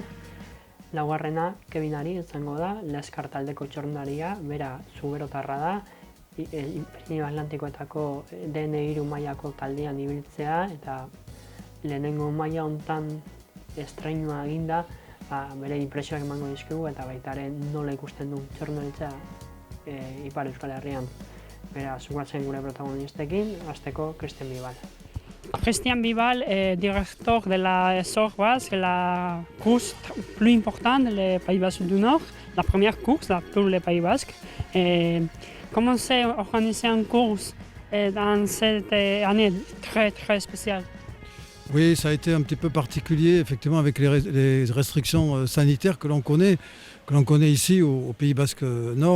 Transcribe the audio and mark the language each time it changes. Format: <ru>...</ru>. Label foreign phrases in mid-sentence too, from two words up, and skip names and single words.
<eu>Laugarrena, Kevin Ari izango da, Leskar taldeko txirrindularia, bera zuberotarra da, Pirinio Atlantikoetako DN3 mailako taldean ibiltzea eta lehenengo maila hontan estreinua eginda, bere inpresioak emango dizkigu eta baita ere nola ikusten du txirrindularitza Ipar Euskal Herrian. Beraz, guazen gure protagonistekin, hasteko Cristian Bibal.</eu> <fr>Cristian Bibal est directeur de la Sorbas, la course plus importante des Pays Basques du Nord, la première course pour les Pays Basques. Comment s'est organisé une course dans cette année très spéciale? Oui, ça a été un petit peu particulier, effectivement, avec les restrictions sanitaires que l'on connaît ici au Pays Basque Nord.</fr>